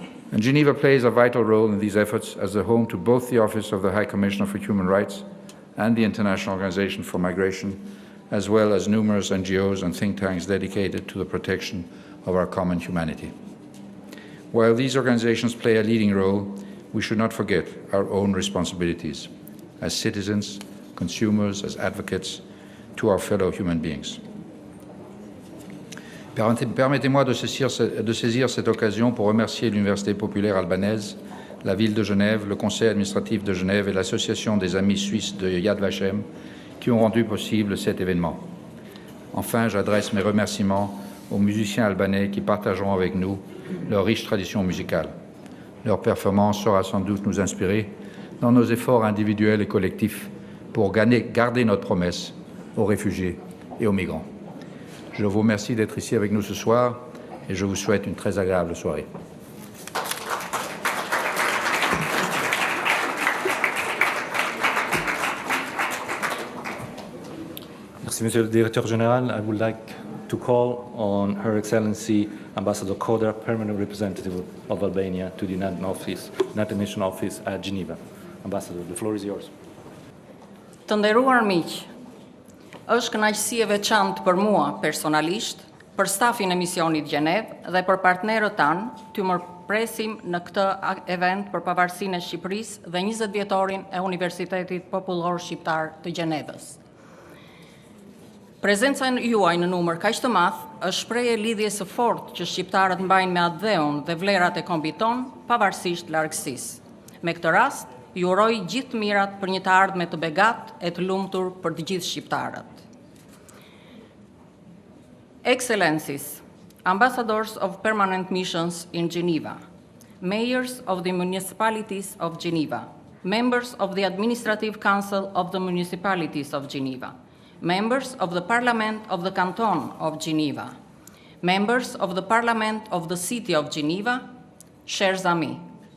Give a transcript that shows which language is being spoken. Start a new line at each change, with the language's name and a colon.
English: And Geneva plays a vital role in these efforts as the home to both the Office of the High Commissioner for Human Rights and the International Organization for Migration, as well as numerous NGOs and think tanks dedicated to the protection of our common humanity. While these organizations play a leading role, we should not forget our own responsibilities as citizens, consumers, as advocates, to our fellow human beings.
French: Permettez-moi de saisir cette occasion pour remercier l'Université populaire albanaise, la ville de Genève, le Conseil administratif de Genève et l'Association des Amis suisses de Yad Vashem qui ont rendu possible cet événement. Enfin, j'adresse mes remerciements aux musiciens albanais qui partageront avec nous leur riche tradition musicale. Leur performance saura sans doute nous inspirer dans nos efforts individuels et collectifs pour garder notre promesse aux réfugiés et aux migrants. Je vous remercie d'être ici avec nous ce soir et je vous souhaite une très agréable soirée. Merci, Monsieur le Directeur Général.
English: I would like to call on Her Excellency Ambassador Kodra, Permanent Representative of Albania to the United Nations Office at Geneva. Ambassador, the floor is yours.
Albanian: Të nderuar miq, është kënaqësi e veçantë për mua personalisht, për stafin e misionit Gjenev dhe për partnerët tanë të më presim në këtë event për pavarësinë e Shqipërisë dhe 20 vjetorin e Universitetit Popullor Shqiptar të Gjenevës. Prezenca juaj në numër kaq të madh është shprehje lidhjes së fortë që shqiptarët mbajnë me atë dheun dhe vlerat e kombit ton, pavarësisht largësisë. Me këtë rast, ju uroj gjithë të mirat për një të ardhme të begatë e të lumtur për të gjithë shqiptarët.
English: Excellencies, Ambassadors of Permanent Missions in Geneva, Mayors of the Municipalities of Geneva, Members of the Administrative Council of the Municipalities of Geneva, Members of the Parliament of the Canton of Geneva, Members of the Parliament of the City of Geneva,
French: chers amis.